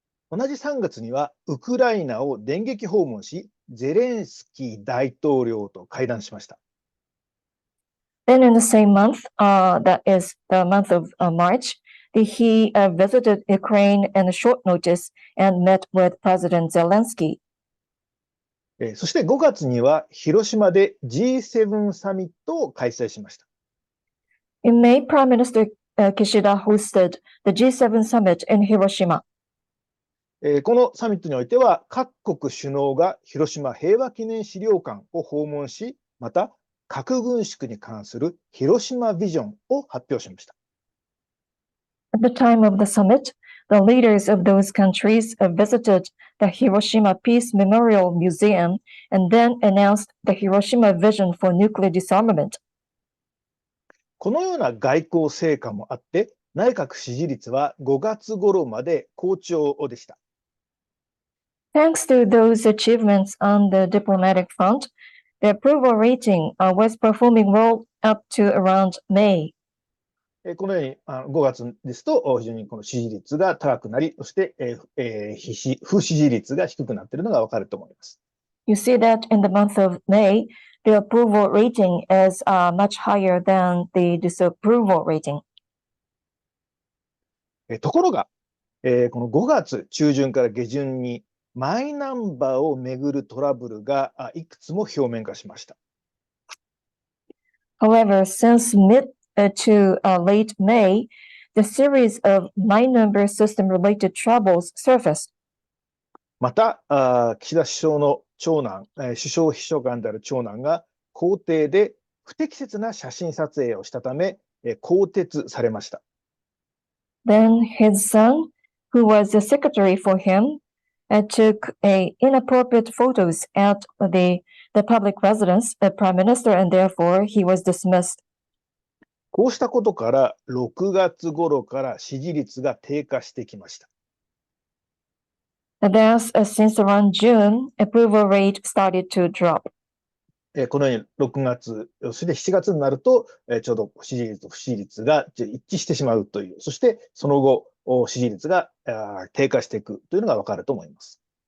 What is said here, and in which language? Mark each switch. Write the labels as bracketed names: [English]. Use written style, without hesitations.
[Japanese] 同じ3月にはウクライナを電撃訪問し、ゼレンスキー大統領と会談しました。 [English] Then in the same month, that is the month of March, he visited Ukraine in a short notice and met with President Zelensky. [Japanese] そして5月には広島で G7 サミットを開催しました。 [English] In May, Prime Minister Kishida hosted the G7 summit in Hiroshima. [Japanese] このサミットにおいては各国首脳が広島平和記念資料館を訪問し、また核軍縮に関する広島ビジョンを発表しました。 [English] At the time of the summit, the leaders of those countries visited the Hiroshima Peace Memorial Museum and then announced the Hiroshima Vision for Nuclear Disarmament. [Japanese] このような外交成果もあって、内閣支持率は5月頃まで好調でした。 [English] Thanks to those achievements on the diplomatic front, the approval rating was performing well up to around May. [Japanese] このように5月ですと非常にこの支持率が高くなり、そして不支持率が低くなっているのがわかると思います。 [English] You see that in the month of May, the approval rating is much higher than the disapproval rating. [Japanese] ところが、この5月中旬から下旬にマイナンバーをめぐるトラブルがいくつも表面化しました。 [English] However, since mid to late May, the series of My Number system-related troubles surfaced. [Japanese] また、岸田首相の長男、首相秘書官である長男が公邸で不適切な写真撮影をしたため、更迭されました。 [English] Then his son, who was the secretary for him, took inappropriate photos at the public residence, the prime minister, and therefore he was dismissed. [Japanese] こうしたことから6月頃から支持率が低下してきました。 [English] Thus, since around June, approval rate started to drop. [Japanese] このように6月、そして7月になると、ちょうど支持率と不支持率が一致してしまうという、そしてその後、支持率が低下していくというのがわかると思います。